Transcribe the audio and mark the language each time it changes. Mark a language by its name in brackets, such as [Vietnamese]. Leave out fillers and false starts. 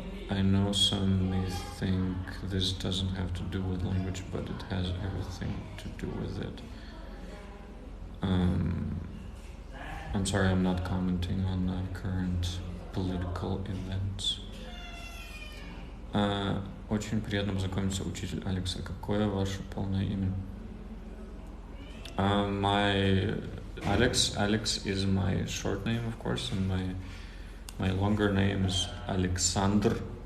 [English] I know some may think this doesn't have to do with language, but it has everything to do with it. I'm sorry, I'm not commenting on current political events. [Russian] Очень приятно познакомиться, учитель Алекс. Какое ваше полное имя? [English] My Alex is my short name, of course, and my longer name is Alexander.